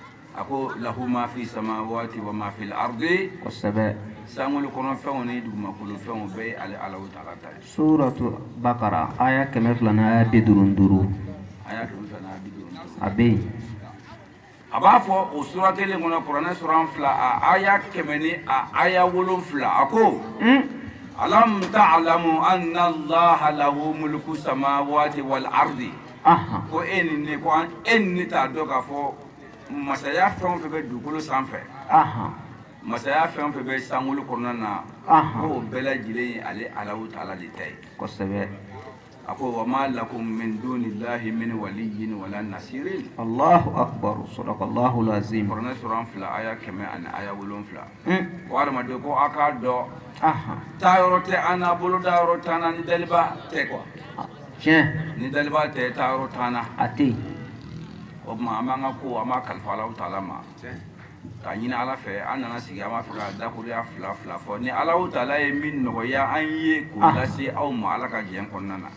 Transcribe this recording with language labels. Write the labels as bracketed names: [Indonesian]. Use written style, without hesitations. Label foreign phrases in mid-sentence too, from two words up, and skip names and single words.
[Arabic] أكو له ما في السماوات وما في الأرض [Bambara] kosɛbɛ sangolo kono fɛnw ni dugumakolo fɛnw bɛɛ ale Allahu Taala ta ye. suratu bakara aya 200 aya 55 aya 255 a bɛ yen a b'a fɔ o sura kelen kɔnɔ kuranɛ sura 2 a aya 100 ni a aya 7 a ko [Arabic] ألم تعلم أن الله له ملك السماوات والأرض [Bambara] ko ni ko ni t'a dɔn k'a fɔ masaya fɛn o fɛn bɛ dugukolo sanfɛ masaya fɛn o fɛn bɛ sankolo kɔnɔna na ko bɛɛ lajɛlen ye ale Allahu Taala de ta ye kosɛbɛ a ko [Arabic] وما لكم من دون الله من ولي ولا نصير الله أكبر صدق الله العظيم [Bambara] kuranɛ sura 2 aya 100 ani aya 7 ko adamaden ko a k'a dɔn taa yɔrɔ tɛ an na bolo da yɔrɔ t'an na ni daliba tɛ quoi tiɲɛ ni daliba tɛ taa yɔrɔ t'an na a tɛ yen o tuma an b'an ka ko an b'a kalifa Allahu Taala ma k'a ɲini Ala fɛ an nana sigi an b'a fɛ ka dakuriya fila fɔ ni Allahu Taala ye min nɔgɔya an ye k'o lase aw ma Ala ka jɛn kɔnɔna na